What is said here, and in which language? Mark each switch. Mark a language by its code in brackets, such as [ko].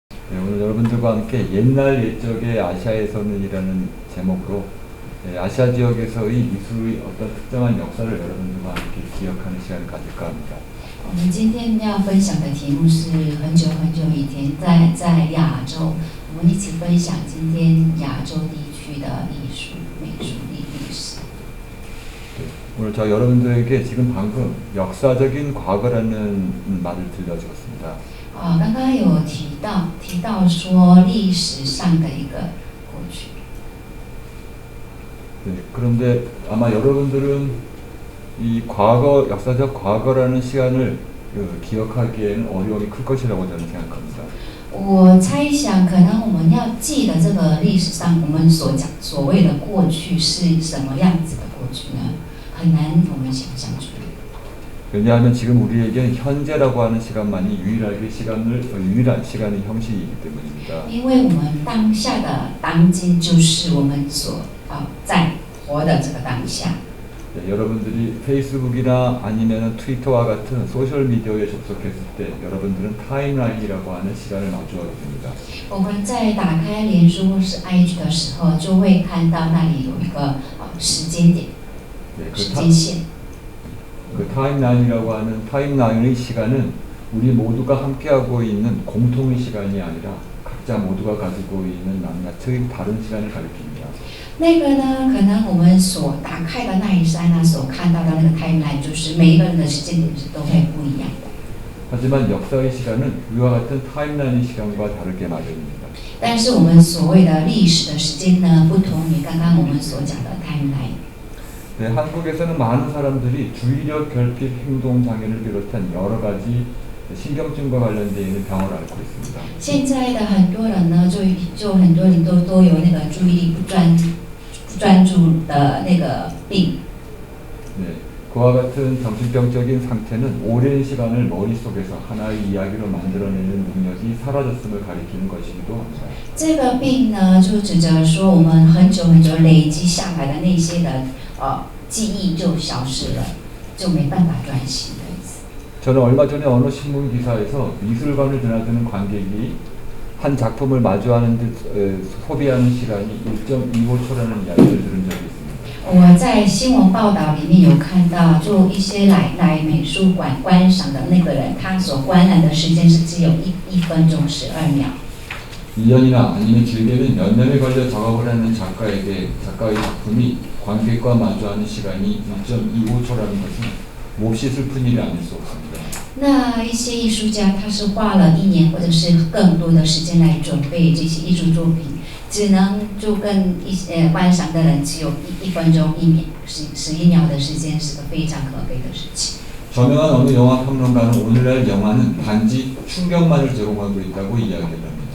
[ko] 네, 오늘 여러분들과 함께 옛날 옛적의 아시아에서는이라는 제목으로 아시아 지역에서의 미술의 어떤 특정한 역사를 여러분들과 함께 기억하는 시간을 가질까 합니다. [zh] 我们今天要分享的题目是很久很久以前在亚洲，我们一起分享今天亚洲地区的艺术、美术历史。 [ko] 오늘 저 여러분들에게 지금 방금 역사적인 과거라는 말을 들려주었습니다. [zh] 刚刚有提到说历史上的一个过去。 [ko] 네, 그런데 아마 여러분들은 이 과거, 역사적 과거라는 시간을 기억하기에는 어려움이 클 것이라고 저는 생각합니다. [zh] 我猜想，可能我们要记得这个历史上我们所讲所谓的过去是什么样子的过去呢？很难我们想象出来。 [ko] 왜냐하면 지금 우리에게는 현재라고 하는 시간만이 유일한 시간의 형식이기 때문입니다. [zh] 因为我们当下的当今就是我们所在活的这个当下。 [ko] 네, 여러분들이 페이스북이나 아니면 트위터와 같은 소셜 미디어에 접속했을 때 여러분들은 타임라인이라고 하는 시간을 마주하게 됩니다. [zh] 我们在打开脸书或是 IG 的时候，就会看到那里有一个时间点、 [ko] 네, [zh] 时间线。 [ko] 그 타임라인이라고 하는 타임라인의 시간은 우리 모두가 함께하고 있는 공통의 시간이 아니라 각자 모두가 가지고 있는 낱낱의 다른 시간을 가리킵니다. [zh] 那个呢，可能我们所打开的那一刹那所看到的那个 timeline， 就是每一个人的时间点是都会不一样的。 [ko] 하지만 역사의 시간은 위와 같은 타임라인의 시간과 다르게 마련입니다. [zh] 但是我们所谓的历史的时间呢，不同于刚刚我们所讲的 timeline。 [ko] 네, 한국에서는 많은 사람들이 주의력 결핍 행동 장애를 비롯한 여러 가지 신경증과 관련되어 있는 병을 앓고 있습니다. [zh] 现在的很多人呢，就很多人都有那个注意力不专注的那个病。 [ko] 네, 그와 같은 정신병적인 상태는 오랜 시간을 머릿속에서 하나의 이야기로 만들어내는 능력이 사라졌음을 가리키는 것이기도 합니다. [zh] 这个病呢，就指着说我们很久很久累积下来的那些的记忆就消失了，就没办法专心的意思。 [ko] 저는 얼마 전에 어느 신문 기사에서 미술관을 드나드는 관객이 한 작품을 마주하는 듯 소비하는 시간이 1.25초라는 이야기를 들은 적이 있습니다. [zh] 我在新闻报道里面有看到，就一些来美术馆观赏的那个人，他所观览的时间是只有1分钟12秒。 [ko] 1년이나 아니면 길게는 몇 년에 걸려 작업을 하는 작가의 작품이 관객과 마주하는 시간이 1.25초라는 것은 몹시 슬픈 일이 아닐 수 없습니다. [zh] 那一些艺术家，他是花了1年或者是更多的时间来准备这些艺术作品，只能就跟观赏的人只有1分钟1秒11秒的时间，是个非常可悲的事情。 [ko] 저명한 어느 영화 평론가는 오늘날 영화는 단지 충격만을 제공하고 있다고 이야기합니다.